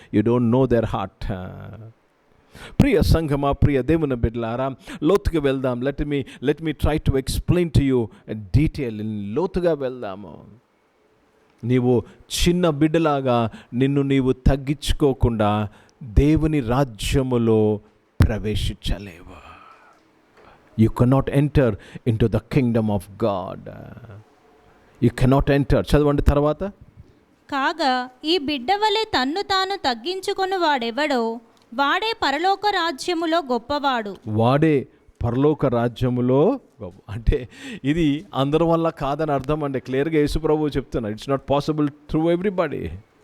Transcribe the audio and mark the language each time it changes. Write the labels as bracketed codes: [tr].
[en] You don't know their heart. [te] ప్రియ సంఘమా, ప్రియ దేవుని బిడ్డలారా, లోతుగా వెళ్దాం. [en] Let me try to explain to you detail. [te] లోతుగా వెళ్దాము. నీవు చిన్న బిడ్డలాగా నిన్ను నీవు తగ్గించుకోకుండా దేవుని రాజ్యములో ప్రవేశించలేవు. [en] You cannot enter into the kingdom of God. You cannot enter. [te] చదవండి తర్వాత. కాగా ఈ బిడ్డ వలె తన్ను తాను తగ్గించుకొని వాడెవడో వాడే పరలోక రాజ్యములో గొప్పవాడు. వాడే పరలోక రాజ్యములో గొప్ప. అంటే ఇది అందరి వల్ల కాదని అర్థం అండి. క్లియర్గా యేసు ప్రభువు చెప్తున్నారు, [en] It's not possible through everybody.